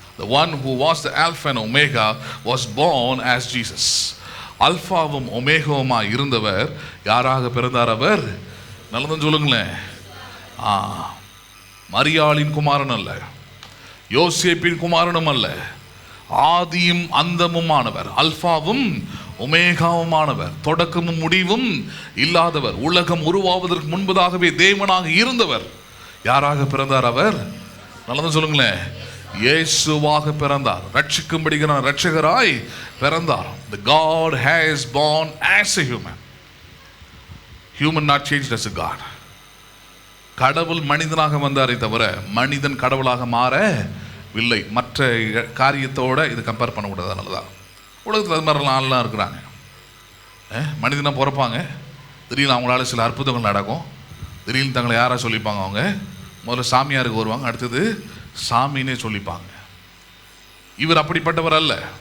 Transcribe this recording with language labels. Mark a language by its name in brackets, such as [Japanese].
[English] The one who was the Alpha and Omega was born as Jesus. [Tamil] அல்பாவும் ஒமேகவுமாய் இருந்தவர் யாராக பிறந்தார்? அவர் நல்லதுன்னு சொல்லுங்களேன். மரியாளின் குமாரன் அல்ல, யோசேப்பின் குமாரனும் அல்ல, ஆதியும் அந்தமுமானவர், அல்பாவும் ஒமேகாவுமானவர், தொடக்கமும் முடிவும் இல்லாதவர், உலகம் உருவாவதற்கு முன்பதாகவே தேவனாக இருந்தவர். யாராக பிறந்தார்? அவர் நல்லதுன்னு சொல்லுங்களேன். இயேசுவாக பிறந்தார், ரட்சிக்கும்படியான ரட்சகராய் பிறந்தார். [English] The God has born as a human not changed as a God. [Tamil] கடவுள் மனிதனாக வந்தாரே தவிர மனிதன் கடவுளாக மாறவில்லை. மற்ற காரியத்தோடு இது கம்பேர் பண்ணக்கூடாது. அதனால தான் உலகத்தில் அது மாதிரிலாம் ஆள்லாம் இருக்கிறாங்க. மனிதனாக பிறப்பாங்க, திடீர்னு அவங்களால சில அற்புதங்கள் நடக்கும், திடீர்னு தங்களை யாராக சொல்லிப்பாங்க, அவங்க முதல்ல சாமியாருக்கு வருவாங்க, அடுத்தது சாமின்னே சொல்லிப்பாங்க. இவர் அப்படிப்பட்டவர் அல்ல.